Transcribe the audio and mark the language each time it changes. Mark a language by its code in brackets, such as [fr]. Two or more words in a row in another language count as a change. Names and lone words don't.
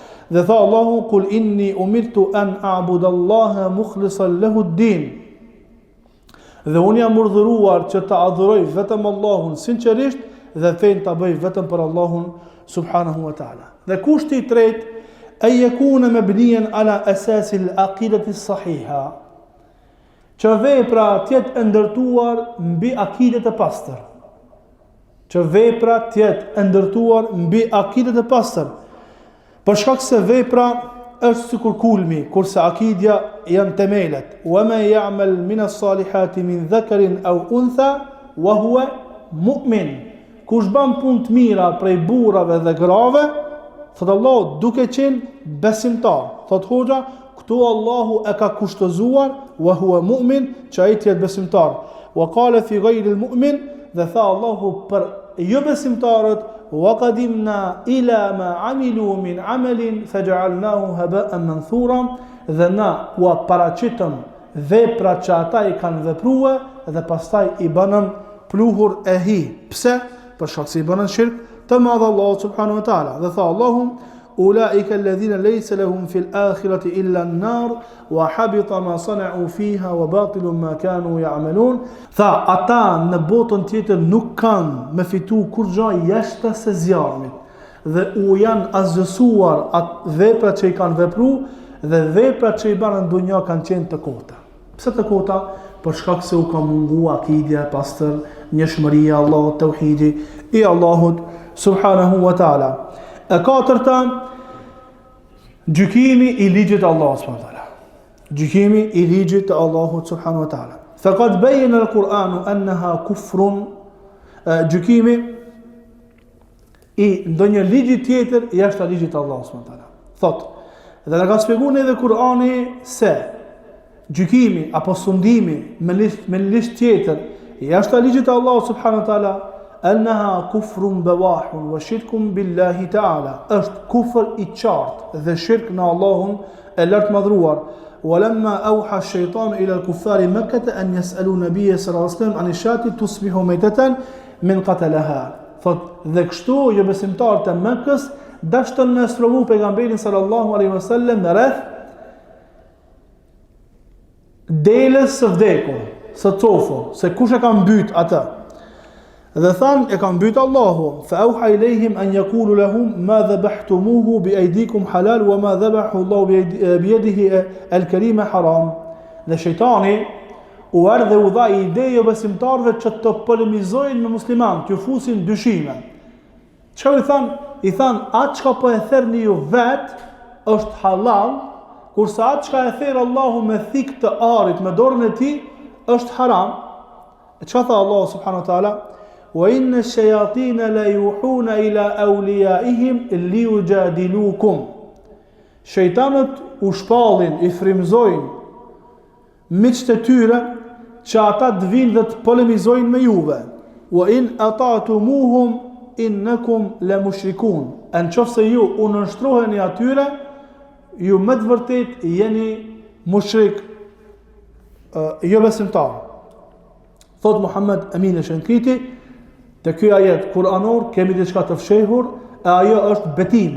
[sq] Dhe tha Allahu, [ar] قل إني أمرت أن أعبد الله مخلصا له الدين. [sq] Dhe unë jam urdhëruar që të adhuroj vetëm Allahun sinqerisht dhe fen ta bëj vetëm për Allahun [ar] سبحانه وتعالى. [sq] Dhe kushti i tretë, [ar] أن يكون مبنيا على أساس العقيدة الصحيحة. [sq] Që vepra të jetë ndërtuar mbi akidet e pastër. Që vepra të jetë ndërtuar mbi akidet e pastër. Për shkak se vepra është sikur kulmi, kurse akidja janë themelet. [ar] ومن يعمل من الصالحات من ذكر أو أنثى وهو مؤمن. [sq] Kush bën punë të mira prej burrave dhe grave, thot Allahu, duke qenë besimtar. Thot Hoxha, këtu Allahu e ka kushtëzuar [ar] وهو مؤمن, [sq] që ai të jetë besimtar. [ar] وقال في غير المؤمن, [sq] dhe tha Allahu për jo besimtarët, [ar] وقدمنا إلى ما عملوا من عمل فجعلناه هباء منثورا, [sq] dhe na u paraqitëm veprat që ata i kanë vepruar dhe pastaj i bënëm pluhur e hi. Pse? Për shkak se i bënën shirk të madh Allahu [ar] سبحانه وتعالى. [sq] Dhe tha Allahu, [ar] أولئك الذين ليس لهم في الآخرة إلا النار وحبط ما صنعوا فيها وباطل ما كانوا يعملون. [sq] Tha, ata në botën tjetër nuk kanë me fitu kur gjë jashtë se zjarmit, dhe u janë azgjësuar atë veprat që i kanë vepruar dhe veprat që i banë në dunja kanë qenë të kota. Pse të kota? Për shkak se u ka mungu akidja e pastër, njëshmëria e Allahut, tauhidi i Allahut [ar] سبحانه وتعالى. [sq] E katërta, gjykimi i ligjit të Allahut [ar] سبحانه وتعالى. [sq] Gjykimi i ligjit të Allahut [ar] سبحانه وتعالى. فقد بين القرآن أنها كفر. [sq] Gjykimi i ndonjë ligji tjetër jashtë ligjit të Allahut [ar] سبحانه وتعالى. [sq] Thot, dhe na ka shpjeguar edhe Kur'ani se gjykimi apo sundimi me listë tjetër jashtë ligjit të Allahut [ar] سبحانه وتعالى, أنها كفر بواح وشرك بالله تعالى, [sq] është kufër i qartë dhe shirk në Allahun e lartë madhruar. [ar] ولما أوحى الشيطان إلى الكفار مكة أن يسألوا النبي صلى الله عليه وسلم عن الشاة تصبح ميتة من قتلها. [sq] Thot, dhe kështu jo besimtarët e Mekës dashën me sprovu pejgamberin [ar] صلى الله عليه وسلم [sq] në rreth delës së vdekur, së cofur, se kush e ka mbyt atë. Dhe than, e ka mbyt Allahu. [ar] فأوحى إليهم أن يقولوا لهم ما ذبحتموه بأيديكم حلال وما ذبحه الله بيده الكريمة حرام. [sq] Dhe shejtani u ardhe u dha ide jo besimtarëve që të polemizojnë me musliman, të fusin dyshime. Çfarë i than? I than, atë çka po e therrni ju vet është halal, kurse atë çka e therr Allahu me thik të arit me dorën e tij është haram. E çfarë tha Allahu [ar] سبحانه وتعالى? وإن الشياطين ليوحون إلى أوليائهم ليجادلوكم. [sq] Shejtanët u shpallin, i frymzojnë miqtë e tyre që ata të vinë dhe të polemizojnë me juve. [ar] وإن أطعتموهم إنكم لمشركون. [sq] Në qoftë se ju u nënshtroheni atyre, ju me të vërtet jeni mushrik, jo besimtar. Thot Muhammed Amin Shankiti, te ky ajet kuranor kemi diçka të fshehur, e ajo është betimi.